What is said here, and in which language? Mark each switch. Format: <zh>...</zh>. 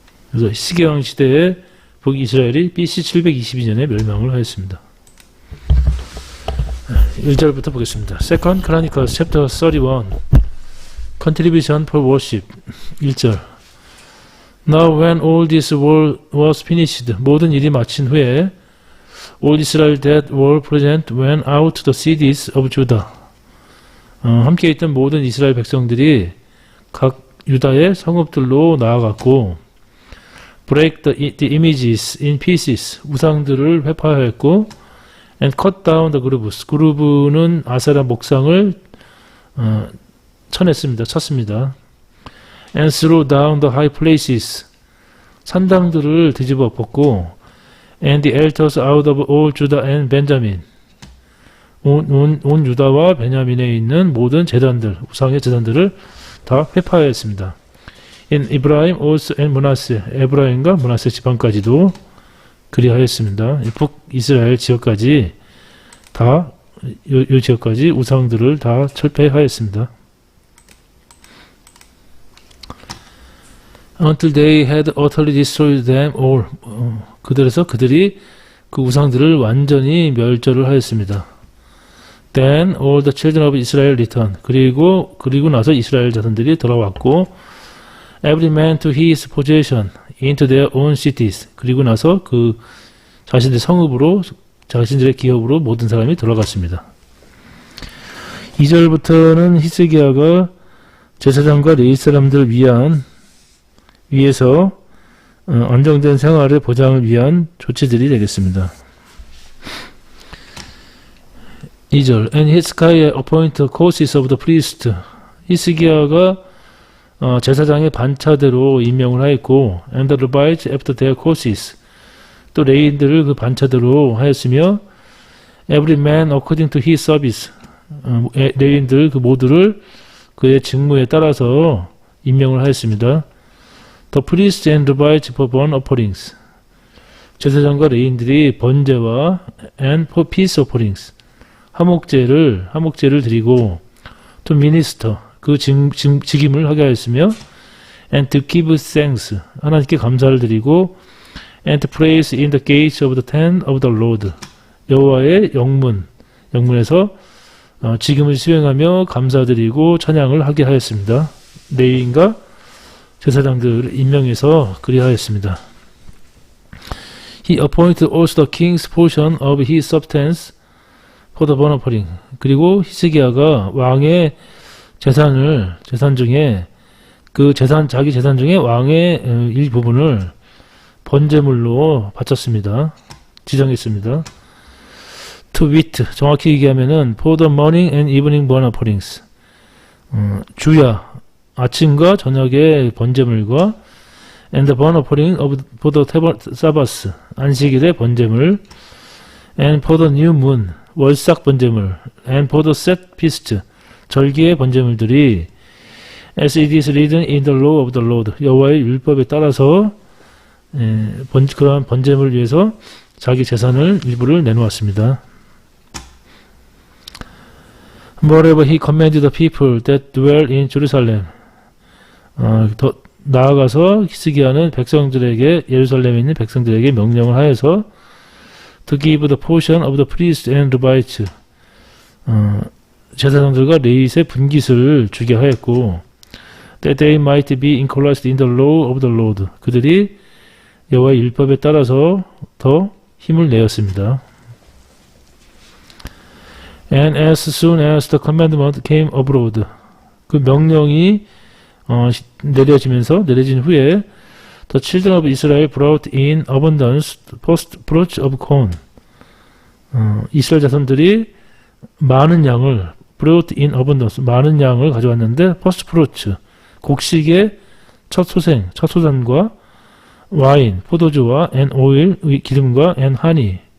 <ko>그래서 히스기야 시대에 북이스라엘이 BC 722년에 멸망을 하였습니다. 1절부터 보겠습니다.</ko> <en>Second Chronicles chapter 31 Contribution for Worship 1절 Now when all this war was finished</en> <ko>모든 일이 마친 후에</ko> <en>all Israel that were present went out to the cities of Judah</en> <ko>함께 있던 모든 이스라엘 백성들이 각 유다의 성읍들로 나아갔고</ko> <en>break the images in pieces</en> <ko>우상들을 회파하였고</ko> <en>and cut down the groves</en> <ko>그루브는 아세라 목상을 쳤습니다.</ko> <en>and threw down the high places</en> <ko>산당들을 뒤집어 엎었고</ko> <en>and the altars out of all Judah and Benjamin</en> <ko>온 유다와 베냐민에 있는 모든 제단들 우상의 제단들을 다 회파하였습니다.</ko> <en>in Ephraim also and Manasseh</en> <ko>에브라임과 므낫세 지방까지도 그리하였습니다. 북이스라엘 지역까지 다 이 지역까지 우상들을 다 철폐하였습니다.</ko> <en>Until they had utterly destroyed them all.</en> <ko>그들이 그 우상들을 완전히 멸절을 하였습니다.</ko> <en>Then all the children of Israel returned.</en> <ko>그리고 나서 이스라엘 자손들이 돌아왔고</ko> <en>every man to his possession into their own cities.</en> <ko>그리고 나서 그 자신들의 성읍으로 자신들의 기업으로 모든 사람이 돌아갔습니다. 2절부터는 히스기야가 제사장과 레위 사람들을 위해서 안정된 생활의 보장을 위한 조치들이 되겠습니다.</ko> <en>2절 And Hezekiah appointed courses of the priest.</en> <ko>히스기야가 제사장의 반차대로 임명을 하였고</ko> <en>and the Levites after their courses.</en> <ko>또 레위인들을 그 반차대로 하였으며</ko> <en>every man according to his service.</en> <ko>레위인들 그 모두를 그의 직무에 따라서 임명을 하였습니다.</ko> <en>The priests and Levites for burnt offerings.</en> <ko>제사장과 레위인들이 번제와</ko> <en>and for peace offerings.</en> <ko>화목제를 드리고</ko> <en>to minister</en> <ko>그 직임을 하게 하였으며</ko> <en>and to give thanks</en> <ko>하나님께 감사를 드리고</ko> <en>and to praise in the gates of the tent of the Lord</en> <ko>여호와의 영문에서 직임을 수행하며 감사드리고 찬양을 하게 하였습니다. 레위인과 제사장들을 임명해서 그리하였습니다.</ko> <en>He appointed also the king's portion of his substance for the burnt offering.</en> <ko>그리고 히스기야가 왕의 재산 중에 자기 재산 중에 왕의 일부분을 번제물로 바쳤습니다. 지정했습니다.</ko> <en>To wit,</en> <ko>정확히 얘기하면은</ko> <en>for the morning and evening burnt offerings.</en> <ko>주야, 아침과 저녁의 번제물과</ko> <en>and the burnt offering for the Sabbath,</en> <ko>안식일의 번제물</ko> <en>and for the new moon,</en> <ko>월삭 번제물</ko> <en>and for the set feast,</en> <ko>절기의 번제물들이</ko> <en>as it is written in the law of the Lord,</en> <ko>여호와의 율법에 따라서 그러한 번제물을 위해서 자기 재산을 일부를 내놓았습니다.</ko> <en>Moreover, he commanded the people that dwell in Jerusalem.</en> <ko>더 나아가서 히스기야는 예루살렘에 있는 백성들에게 명령을 하여서</ko> <en>to give the portion of the priests and Levites.</en> <ko>제사장들과 레위의 분깃을 주게 하였고</ko> <en>that they might be included in the law of the Lord.</en> <ko>그들이 여호와의 율법에 따라서 더 힘을 내었습니다.</ko> <en>And as soon as the commandment came abroad,</en> <ko>그 명령이 내려진 후에</ko> <en>the children of Israel brought in abundance first fruits of corn.</en> <ko>이스라엘 자손들이 많은 양을</ko> <en>brought in abundance</en> <ko>많은 양을 가져왔는데</ko> <en>first fruits</en> <ko>곡식의 첫 소산과 와인, 포도주와</ko> <en>and oil,</en> <ko>기름과</ko> <en>and honey,</en>